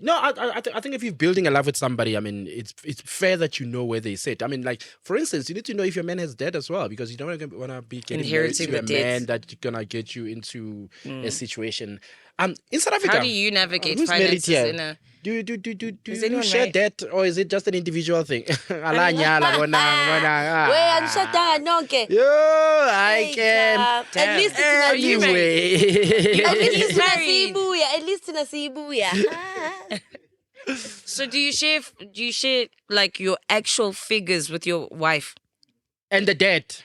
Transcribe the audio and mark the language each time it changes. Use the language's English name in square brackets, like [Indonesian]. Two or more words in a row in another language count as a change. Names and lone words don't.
[English] No, I think if you're building a life with somebody, I mean, it's fair that you know where they sit. I mean, like, for instance, you need to know if your man has debt as well, because you don't want to be getting married Inheriting to the a man debt. that's gonna get you into a situation. In South Africa, How do you navigate who's married finances here? in a... Do Is you anyone share married? debt, or is it just an individual thing? [Zulu] Ala [English] Wait, [Zulu] nyala, bona, angishadanga nonke. [English] Yo, I Hey, can. Cha. At least it's Are you Anyway. At least He's it's married. At least it's Nasibuya. So do you share like your actual figures with your wife? And the debt.